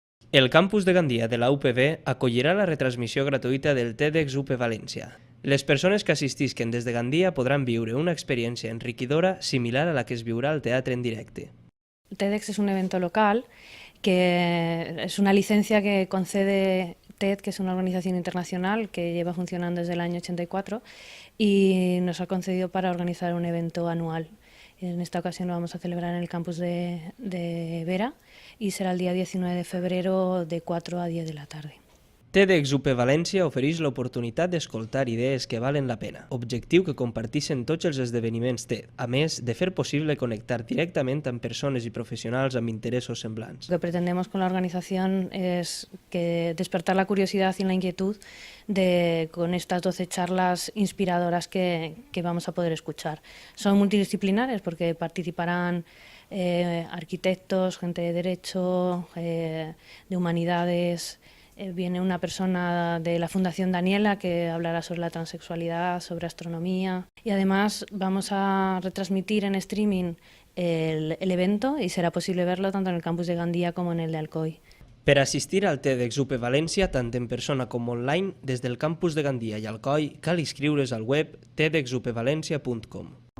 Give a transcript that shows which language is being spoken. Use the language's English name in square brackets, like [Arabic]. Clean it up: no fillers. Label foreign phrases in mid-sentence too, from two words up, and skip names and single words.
[Catalan] El campus de Gandia de la UPV acollirà la retransmissió gratuïta del TEDx UP València. Les persones que assistisquen des de Gandia podran viure una experiència enriquidora similar a la que es viurà al teatre en directe. [Spanish] TEDx es un evento local que es una licencia que concede TED, que es una organización internacional que lleva funcionando desde el año 84 y nos ha concedido para organizar un evento anual. En esta ocasión lo vamos a celebrar en el campus de Vera y será el día 19 de febrero de 4 a 10 de la tarde. [Catalan] TEDx UP València ofereix l'oportunitat d'escoltar idees que valen la pena, objectiu que comparteixen tots els esdeveniments TED, a més de fer possible connectar directament amb persones i professionals amb interessos semblants. Lo que pretendemos con la organización es despertar la curiosidad y la inquietud con estas 12 charlas inspiradoras que vamos a poder escuchar. Son multidisciplinares porque participarán arquitectos, gente de derecho, de humanidades. Viene una persona de la Fundación Daniela que hablará sobre la transexualidad, sobre astronomía y además vamos a retransmitir en streaming el evento y será posible verlo tanto en el campus de Gandia como en el de Alcoi. Per assistir al TEDx UP València, tant en persona com online, des del campus de Gandia i Alcoi, cal inscriure's al web tedxupvalencia.com.